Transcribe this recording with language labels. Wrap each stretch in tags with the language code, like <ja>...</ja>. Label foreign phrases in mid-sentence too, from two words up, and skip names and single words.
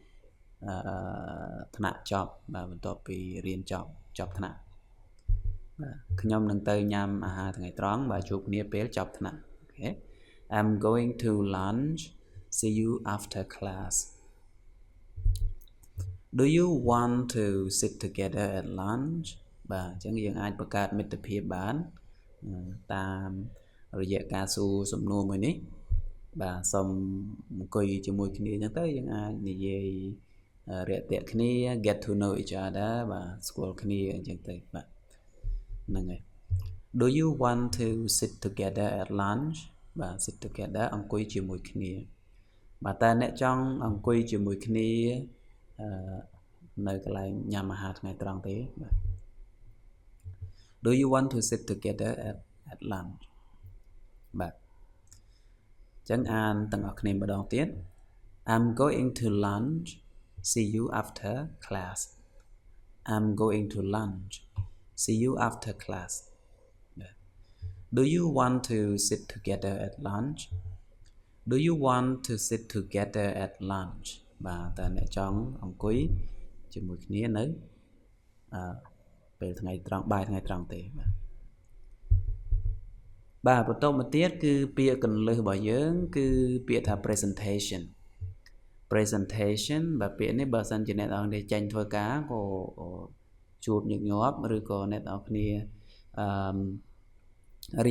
<km>ថ្នាក់ចប់បាទបន្ទាប់ពីរៀនចប់ថ្នាក់បាទខ្ញុំនឹងទៅញ៉ាំអាហារថ្ងៃត្រង់បាទជួបគ្នាពេលចប់ថ្នាក់អូខេ</km> <en>I'm going to lunch see you after class do you want to sit together at lunch</en> <km>បាទអញ្ចឹងយើងអាចបង្កើតមិត្តភាពបានតាមរ យៈការសួរសំណួរមួយនេះបាទសូមអង្គុយជាមួយគ្នាអញ្ចឹងទៅយើងអាចនិយាយរាក់ទាក់គ្នា</km> <en>get to know each other</en> <km>បាទស្គាល់គ្នាអញ្ចឹងទៅបាទហ្នឹងហើយ</km> <en>do you want to sit together at lunch</en> <km>បាទ</km> <en>sit together</en> <km>អង្គុយជាមួយគ្នាបាទតែអ្នកចង់អង្គុយជាមួយគ្នា នៅកន្លែងញ៉ាំអាហារថ្ងៃត្រង់ទេបាទ</km> <en>Do you want to sit together at lunch</en> <km>បាទចឹងអាន ទាំងអស់គ្នាម្ដងទៀត</km> <en>I'm going to lunch see you after class I'm going to lunch see you after class Do you want to sit together at lunch Do you want to sit together at lunch</en> <km>បាទតើអ្នកចង់អង្គុយជាមួយគ្នានៅ ពេលថ្ងៃត្រង់បាយថ្ងៃត្រង់ទេបាទបន្តមកទៀតគឺពាក្យកន្លឹះរបស់យើងគឺពាក្យថា presentation បាទពាក្យនេះបើសិនជាអ្នកនរគ្នាចេញធ្វើការក៏ជួបញឹកញាប់ឬក៏អ្នកនរគ្នារៀ</km>